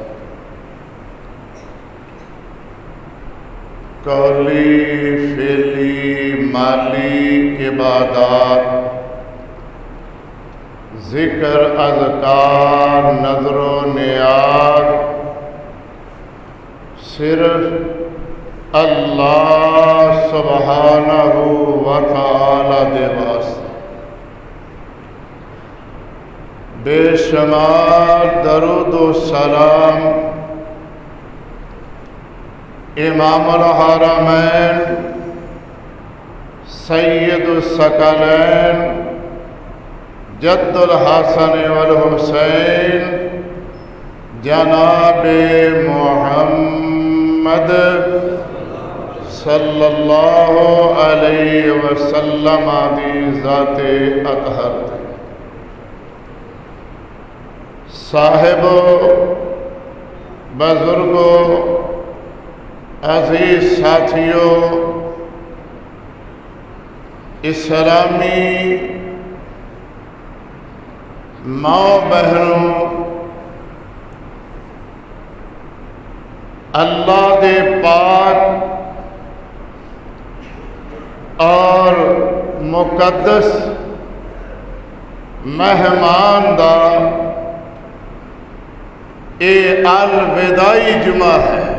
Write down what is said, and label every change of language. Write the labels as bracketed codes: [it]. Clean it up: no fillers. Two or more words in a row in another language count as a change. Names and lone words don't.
[pa] قولی فعلی مالی عبادت ذکر اذکار نذرو نیاز صرف اللہ [ar] سبحانه وتعالى [pa] دے واسطے. [ur] بےشمار درود و سلام [ar] إمام الحرمين سيد الثقلين جد الحسن والحسين [pa] جنابِ محمد [ar] صلى الله عليه وسلم [pa] دی ذاتِ اطہر [ur] صاحبو بزرگو عزیز ساتھیوں، اسلامی ماں بہنوں, [pa] اللہ دے پاک اور مقدس مہمان دا اے الوداعی جمعہ ہے.